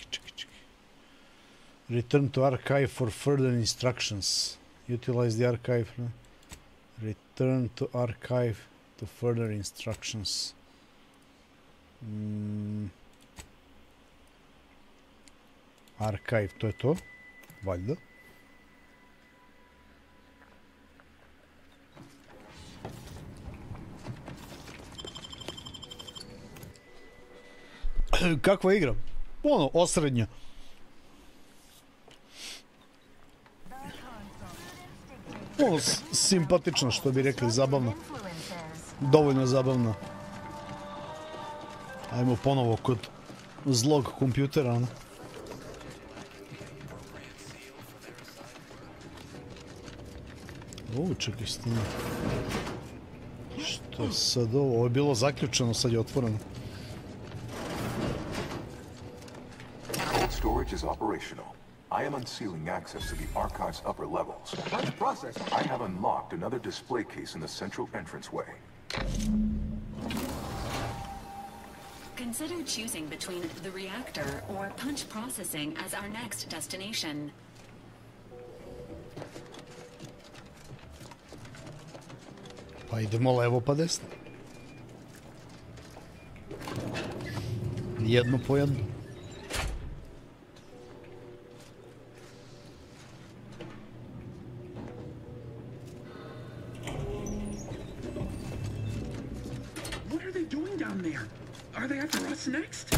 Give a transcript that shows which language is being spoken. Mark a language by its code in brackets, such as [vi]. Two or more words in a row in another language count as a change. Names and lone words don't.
[en] Return to archive for further instructions. Utilize the archive. Return to archive to further instructions. [sr] Archive, to je to, valjda. Kakva igra? Ono, osrednja. Ono, simpatično, što bi rekli, zabavno. Dovoljno zabavno. Ajmo ponovo kod zlog kompjutera, ono. O, čekaj, stani. Što sad ovo? Ovo je bilo zaključeno, sad je otvoreno. [en] Storage is operational. I am unsealing access to the archive's upper levels. Let's process. I have unlocked another display case in the central entranceway. Consider choosing between the reactor or punch processing as our next destination. [sr] Pa idemo levo pa desno. Jedno po jedno. [en] What are they doing down there? Are they after us next?